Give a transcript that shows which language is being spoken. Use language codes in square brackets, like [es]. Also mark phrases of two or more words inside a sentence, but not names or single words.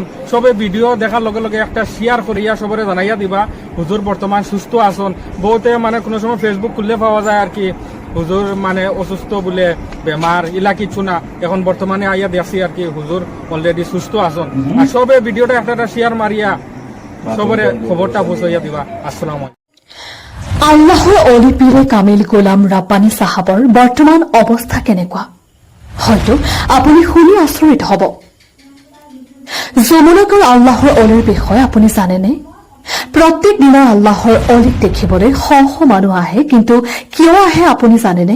[syl] সবে ভিডিও দেখার লগে লগে একটা শেয়ার করিয়া সবরে জানাইয়া দিবা হুজুর বর্তমান সুস্থ আসন। বহুতে মানে কোনো সময় ফেসবুক খুললে পাওয়া যায় আর কি হুজুর মানে অসুস্থ বলে বেমার, ইলা কিছু না। এখন বর্তমানে আইয়া দেখছি আর কি হুজুর অলরেডি সুস্থ আসন। আর সবে ভিডিওটা একটা শেয়ার মারিয়া সবরে খবরটা পৌঁছাইয়া দিবা। [ar] السلام عليكم. [as] আল্লাহৰ অলি পীৰে কামিল গোলাম ৰাব্বানী সাহাবৰ বৰ্তমান অৱস্থা কেনেকুৱা হয়তো আপুনি শুনি আচৰিত হ'ব। যমুনাকৰ আল্লাহৰ অলিৰ বিষয়ে আপুনি জানেনে? প্ৰত্যেক দিনা আল্লাহৰ অলিক দেখিবলৈ শ শ মানুহ আহে, কিন্তু কিয় আহে আপুনি জানেনে?